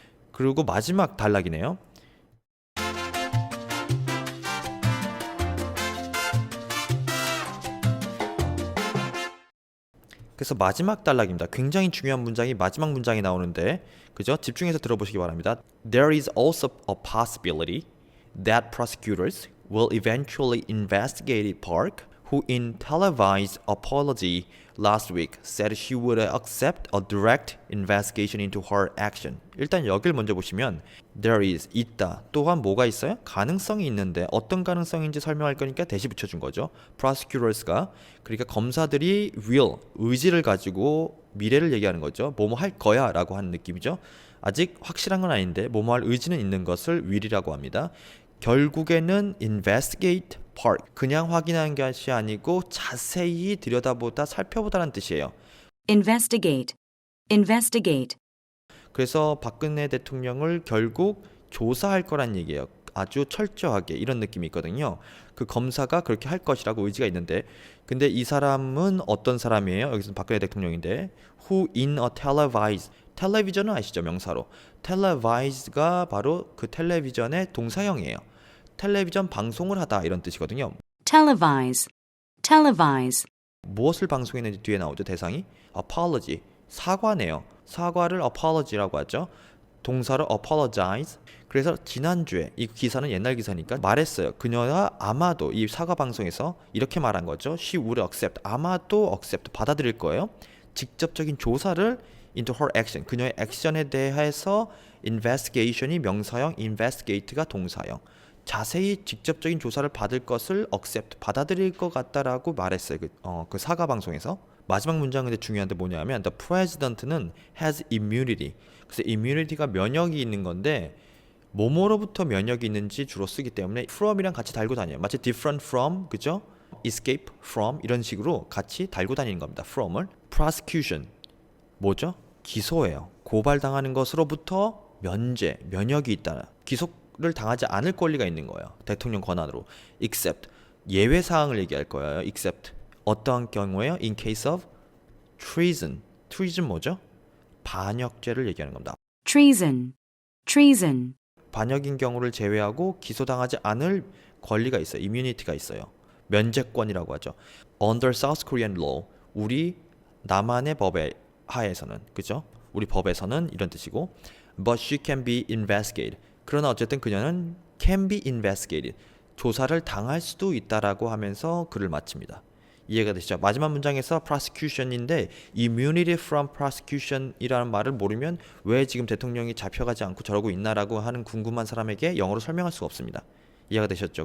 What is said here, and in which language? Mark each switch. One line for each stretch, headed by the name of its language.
Korean: 그리고 마지막 단락이네요. 그래서 마지막 단락입니다. 굉장히 중요한 문장이 마지막 문장이 나오는데 그죠? 집중해서 들어보시기 바랍니다.
English: There is also a possibility that prosecutors will eventually investigate Park, who in televised apology last week said she would accept a direct investigation into her action.
Korean: 일단 여길 먼저 보시면 there is 있다. 또한 뭐가 있어요? 가능성이 있는데 어떤 가능성인지 설명할 거니까 대시 붙여준 거죠. prosecutors가 그러니까 검사들이 will 의지를 가지고 미래를 얘기하는 거죠. 뭐뭐 할 거야라고 하는 느낌이죠. 아직 확실한 건 아닌데 뭐뭐 할 의지는 있는 것을 will이라고 합니다. 결국에는
English: investigate part
Korean: 그냥 확인하는 것이 아니고 자세히 들여다보다 살펴보다는 뜻이에요.
English: investigate, investigate,
Korean: 그래서 박근혜 대통령을 결국 조사할 거란 얘기예요. 아주 철저하게 이런 느낌이 있거든요. 그 검사가 그렇게 할 것이라고 의지가 있는데 근데 이 사람은 어떤 사람이에요? 여기서 박근혜 대통령인데
English: who in a televised
Korean: 텔레비전은 아시죠? 명사로. televised가 바로 그 텔레비전의 동사형이에요. 텔레비전 방송을 하다 이런 뜻이거든요.
English: televise, televise,
Korean: 무엇을 방송했는지 뒤에 나오죠. 대상이 apology, 사과네요. 사과를 apology라고 하죠. 동사로 apologize. 그래서 지난주에 이 기사는 옛날 기사니까 말했어요. 그녀가 아마도 이 사과 방송에서 이렇게 말한 거죠.
English: She would accept.
Korean: 아마도 accept 받아들일 거예요. 직접적인 조사를
English: into her action.
Korean: 그녀의 액션에 대해서 investigation이 명사형, investigate가 동사형. 자세히 직접적인 조사를 받을 것을 accept 받아들일 것 같다라고 말했어요. 그 사과 방송에서. 마지막 문장은 근데 중요한데 뭐냐면 the president는
English: has immunity.
Korean: 그래서 immunity가 면역이 있는 건데 뭐뭐로부터 면역이 있는지 주로 쓰기 때문에 from이랑 같이 달고 다녀요. 마치
English: different from
Korean: 그죠?
English: escape from
Korean: 이런 식으로 같이 달고 다니는 겁니다. from을 prosecution 뭐죠? 기소예요. 고발당하는 것으로부터 면제, 면역이 있다. 기소를 당하지 않을 권리가 있는 거예요. 대통령 권한으로. except 예외 사항을 얘기할 거예요. except 어떠한 경우에요?
English: in case of treason. treason 뭐죠?
Korean: 반역죄를 얘기하는 겁니다.
English: treason, treason,
Korean: 반역인 경우를 제외하고 기소당하지 않을 권리가 있어요. immunity가 있어요. 면제권이라고 하죠.
English: under South Korean law.
Korean: 우리 남한의 법에 하에서는 그죠? 우리 법에서는 이런 뜻이고
English: but she can be investigated.
Korean: 그러나 어쨌든 그녀는
English: can be investigated.
Korean: 조사를 당할 수도 있다라고 하면서 글을 마칩니다. 이해가 되시죠? 마지막 문장에서 prosecution인데
English: immunity from prosecution
Korean: 이라는 말을 모르면 왜 지금 대통령이 잡혀가지 않고 저러고 있나라고 하는 궁금한 사람에게 영어로 설명할 수가 없습니다. 이해가 되셨죠?